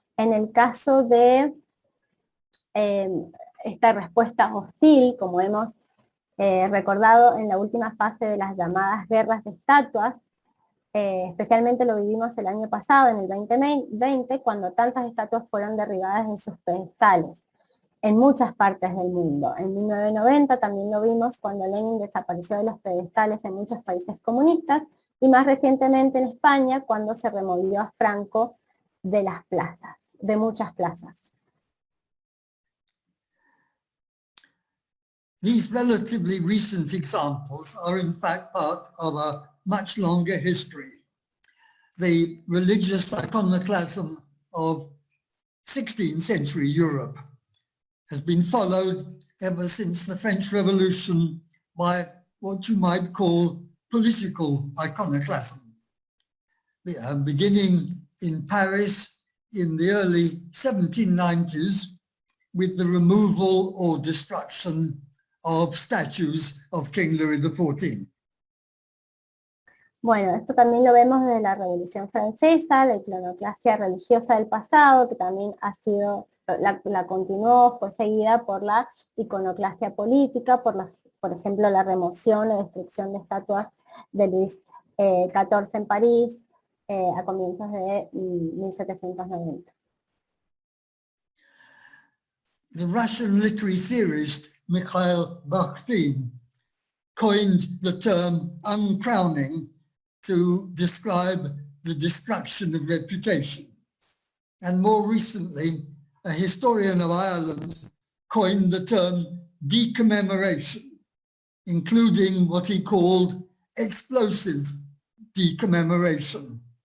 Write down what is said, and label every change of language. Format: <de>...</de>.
<es>En el caso de esta respuesta hostil, como hemos recordado en la última fase de las llamadas guerras de estatuas, especialmente lo vivimos el año pasado, en el 2020, cuando tantas estatuas fueron derribadas de sus pedestales en muchas partes del mundo. En 1990 también lo vimos cuando Lenin desapareció de los pedestales en muchos países comunistas, y más recientemente en España cuando se removió a Franco de las plazas, de muchas plazas.</es> <en>These relatively recent examples are in fact part of a much longer history. The religious iconoclasm of 16th century Europe has been followed ever since the French Revolution by what you might call political iconoclasm. Beginning in Paris in the early 1790s with the removal or destruction of statues of King Louis XIV.</en> <es>Bueno, esto también lo vemos desde la Revolución Francesa, la iconoclasia religiosa del pasado, que también ha sido, la continuó, fue seguida por la iconoclasia política, por ejemplo, la remoción o destrucción de estatuas de Luis XIV en París a comienzos de 1790.</es> <en>The Russian literary theorist Mikhail Bakhtin coined the term uncrowning to describe the destruction of reputation. And more recently, a historian of Ireland coined the term decommemoration, including what he called explosive decommemoration.</en>